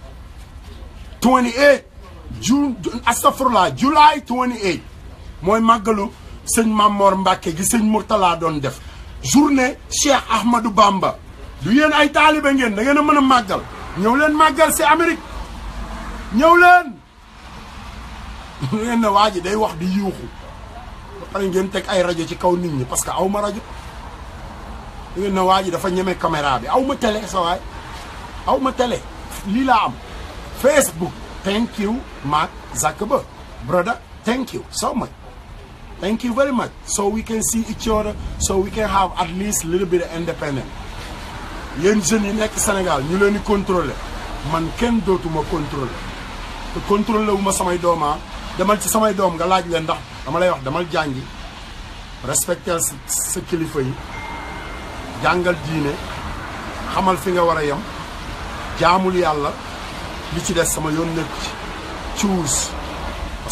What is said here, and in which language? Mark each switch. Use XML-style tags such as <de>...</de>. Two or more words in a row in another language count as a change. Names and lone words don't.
<wo>28 July 28 mooy màggalu sëñ Mamor Mbacke gi sëñ Mourtala doon def journée Cheikh Ahmadou Bamba du yéen ay taalibe ngeen da ngeen a mën a màggal ñëw leen màggal si Amérique ñëw leen ngeen ne waa ji day wax di yuuxu ba pare ngeen teg ay rajo ci kaw nit ñi</wo> <fr>parce que</fr> <wo>aw ma rajo ngeen ne waa ji dafa ñeme caméra bi aw ma télé sa waay aw ma télé lii laa am Facebook</wo> <en>thank you Mark Zuckerberg brother thank you so much thank you very much so we can see each other so we can have at least a little bit of independence</en> <wo>yéen jeunes yi nekk Sénégal ñu leen di contrôler man kenn dootuma contrôler te contrôler wu ma samay dooma demal ci samay doom nga laaj leen ndax dama lay wax demal jàngi respecter sa kilifa yi jàngal diine xamal fi nga war a yem jaamul yàlla li ci des sama yoon nekk ci cuus parce</wo>